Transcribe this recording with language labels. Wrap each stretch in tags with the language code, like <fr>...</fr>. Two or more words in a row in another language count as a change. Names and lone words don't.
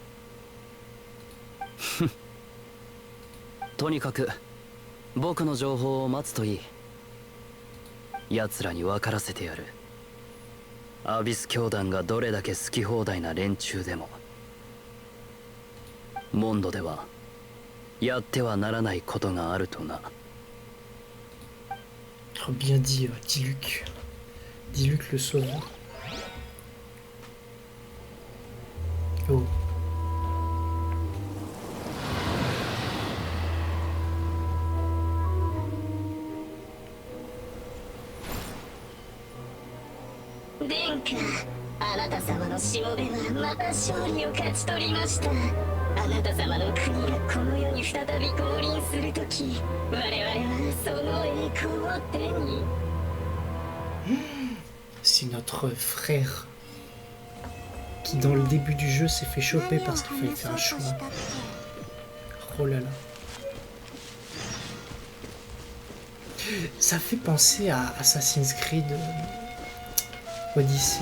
<ja>とにかく僕の情報を待つといい。奴らに分からせてやる。アビス教団がどれだけ好き放題な連中でもモンドではやってはならないことがあるとな。</ja> <fr>Oh, bien dit, Diluc. Diluc le sauveur. Oh.</fr> <ja>Denka, あなた様のしもべはまた勝利を勝ち取りました。あなた様の国がこの世に再び降臨するとき、我々はその栄光を手に。</ja> <fr>C'est notre frère qui dans le début du jeu s'est fait choper parce qu'il fallait faire un choix. Oh là là. Ça fait penser à Assassin's Creed Odyssey.</fr>